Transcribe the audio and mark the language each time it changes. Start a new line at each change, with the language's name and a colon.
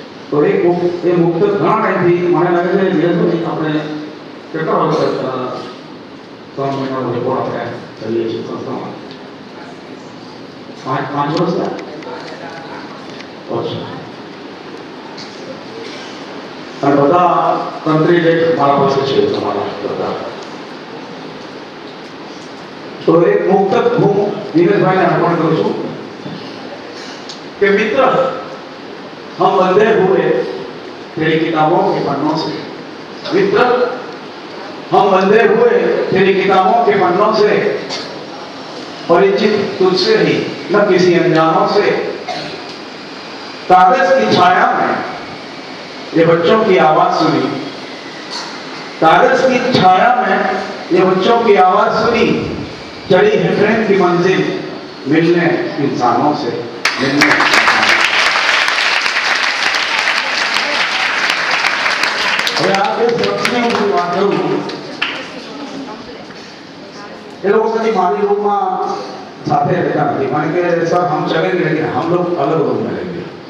Gujarati: તો એ મુક્ત ઘણા ટાઈમથી મને લાગે છે દિનેશભાઈ આપણે કેટલા વર્ષ 3 મહિનાનો રેકોર્ડ આપણે કરીએ છીએ સંસ્થામાં 5 વર્ષ અને બધા તંત્રી લેખ મારા પાસે છે તમારા બધા. તો એક મુક્ત હું દિનેશભાઈને અર્પણ કરું છું
Hindi: कि मित्र हम बंधे हुए तेरी किताबों के पन्नों से, मित्र हम बंधे हुए तेरी किताबों के पन्नों से, परिचित तुझसे ही न किसी अनजानों से. कागज की छाया में ये बच्चों की आवाज सुनी, कागज की छाया में ये बच्चों की आवाज सुनी, चढ़ी है प्रेम की मंजिल मिलने इंसानों से, मिलने.
Gujarati: હવે આ જે શખ્સની હું વાત કરું, એ લોકો કદી મારી રૂમમાં સાથે રહેતા નથી, કારણ કે
Hindi: સર હમ ચલેंगे लेकिन हम लोग अलग रूम में रहेंगे.